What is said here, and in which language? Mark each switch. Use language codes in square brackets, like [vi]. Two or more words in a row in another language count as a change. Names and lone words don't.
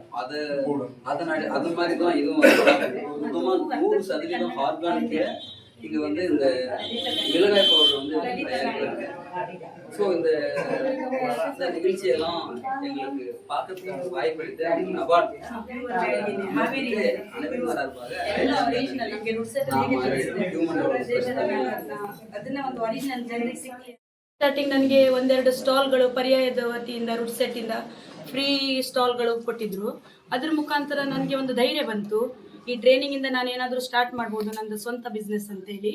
[ta] அது மாதிரி தான் இதுவும் சுத்தமா 100% ஆர்கானிக்க இங்க வந்து இந்த மிளகாய் பவுடர் வந்து தயாரிக்கிறாங்க. ஸோ இந்த நிகழ்ச்சியெல்லாம் எங்களுக்கு பார்க்கறதுக்கு வாய்ப்பளித்து அவார்ட் அனைவரும் சார்பாக [kn] ಸ್ಟಾರ್ಟಿಂಗ್ ನನಗೆ ಒಂದೆರಡು ಸ್ಟಾಲ್ಗಳು ಪರ್ಯಾಯದ ವತಿಯಿಂದ ರೂಟ್ ಸೆಟ್ಟಿಂದ [en] free stalls [kn] ಕೊಟ್ಟಿದ್ರು. ಅದ್ರ ಮುಖಾಂತರ ನನಗೆ ಒಂದು ಧೈರ್ಯ ಬಂತು, ಈ ಟ್ರೈನಿಂಗಿಂದ ನಾನು ಏನಾದರೂ ಸ್ಟಾರ್ಟ್ ಮಾಡ್ಬೋದು ನಂದು ಸ್ವಂತ ಬಿಸ್ನೆಸ್ ಅಂತೇಳಿ.